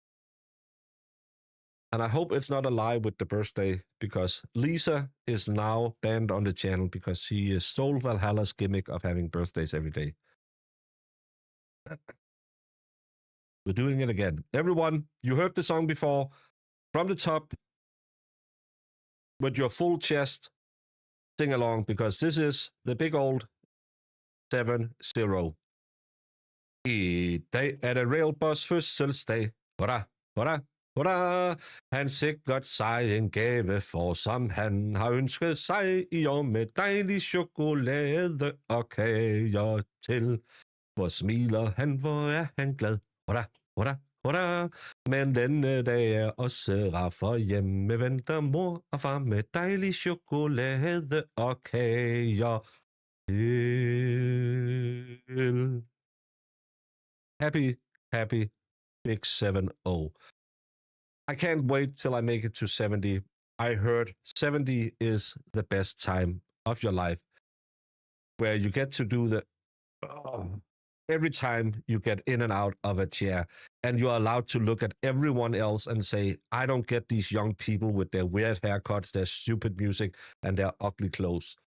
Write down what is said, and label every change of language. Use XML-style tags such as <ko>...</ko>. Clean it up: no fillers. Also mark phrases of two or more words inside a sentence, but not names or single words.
<en>And I hope it's not a lie with the birthday, because Lisa is now banned on the channel because she stole Valhalla's gimmick of having birthdays every day. We're doing it again. Everyone, you heard the song before. From the top, with your full chest, sing along, because this is the big old 7-0.</en> <da>I dag er det Railbus fødselsdag. Hurra, hurra, hurra. Han sikkert sig en gave for, som han har ønsket sig i år, med dejlig chokolade og kager til. Hvor smiler han, hvor er han glad. Hurra, hurra, hurra. Men denne dag er også rar, for hjemme venter mor og far med dejlig chokolade og kager til.</da> <en>Happy big 7-0. I can't wait till I make it to 70. I heard 70 is the best time of your life, where you get to do every time you get in and out of a chair, and you're allowed to look at everyone else and say, I don't get these young people with their weird haircuts, their stupid music, and their ugly clothes.</en>